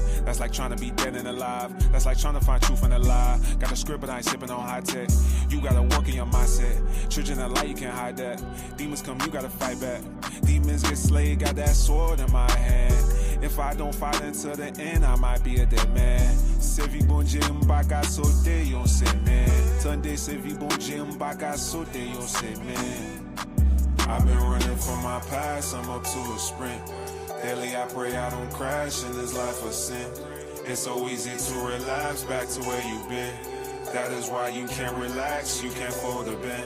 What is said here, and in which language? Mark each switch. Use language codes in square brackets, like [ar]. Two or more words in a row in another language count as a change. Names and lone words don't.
[en] That's like trying to be dead and alive. That's like trying to find truth in a lie. Got a script, but I ain't sipping on high tech. You gotta work in your mindset. Children of light, you can't hide that. Demons come, you gotta fight back. Demons get slayed, got that sword in my hand. If I don't fight until the end, I might be a dead man. [ht] Se vi bon Dieu m'baka sauter, yon semen. Tande se vi bon Dieu m'baka sauter, yon semen. [en] I've been running from my past, I'm up to a sprint. Daily I pray I don't crash in this life of sin. It's so easy to relapse back to where you've been. That is why you can't relax, you can't fold a bend.